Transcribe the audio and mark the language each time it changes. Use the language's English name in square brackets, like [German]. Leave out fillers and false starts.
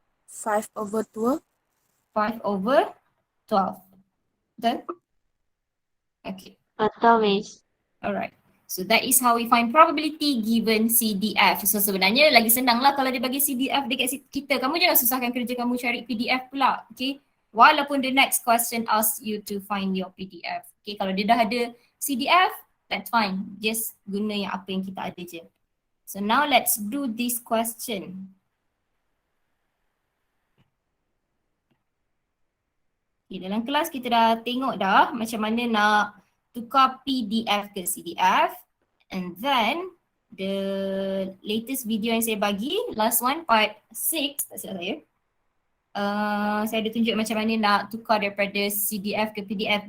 [English] 5/12. 5/12. Betul? Okay. [Malay] Betul, Miss. [English] Alright. So that is how we find probability given CDF. [Malay] So sebenarnya lagi senang lah kalau dia bagi CDF dekat kita. Kamu jangan susahkan kerja kamu cari PDF pula. Okay. [English] Walaupun the next question asks you to find your PDF. Okay. [Malay] Kalau dia dah ada CDF, [English] that's fine. [Malay] Just guna yang apa yang kita ada je. [English] So now let's do this question. [Malay] Okay, dalam kelas kita dah tengok dah macam mana nak tukar PDF ke CDF. [English] And then the latest video [Malay] yang saya bagi, [English] last one, [Malay] part 6, tak silap saya ada tunjuk macam mana nak tukar daripada CDF ke PDF.